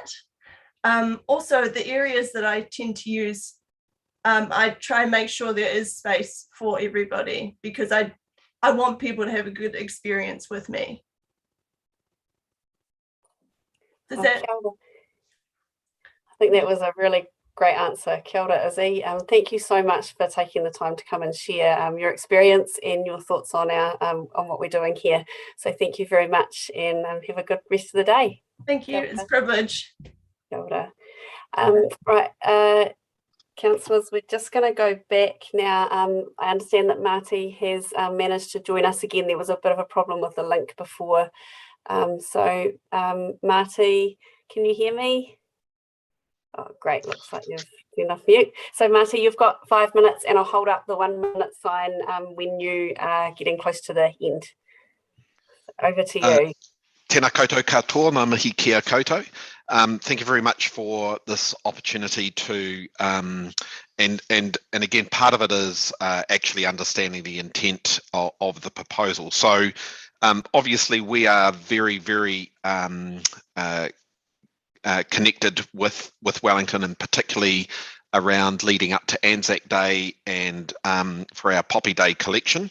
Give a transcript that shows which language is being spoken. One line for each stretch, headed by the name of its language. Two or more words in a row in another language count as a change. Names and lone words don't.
English: Also, the areas that I tend to use, I try and make sure there is space for everybody, because I want people to have a good experience with me. Does that? I think that was a really great answer.
Māori: Kia ora,
English: Izzy. Thank you so much for taking the time to come and share your experience and your thoughts on what we're doing here. So thank you very much, and have a good rest of the day. Thank you. It's a privilege.
Māori: Kia ora.
English: Right. Councillors, we're just going to go back now. I understand that Marty has managed to join us again. There was a bit of a problem with the link before. Marty, can you hear me? Oh, great. Looks like you've been off mute. So Marty, you've got 5 minutes, and I'll hold up the 1 minute sign when you are getting close to the end. Over to you.
Māori: Tēnā koutou katoa, ngā mihi kia koutou.
English: Thank you very much for this opportunity to, and again, part of it is actually understanding the intent of the proposal. So obviously we are very, very connected with Wellington, and particularly around leading up to Anzac Day and for our Poppy Day collection.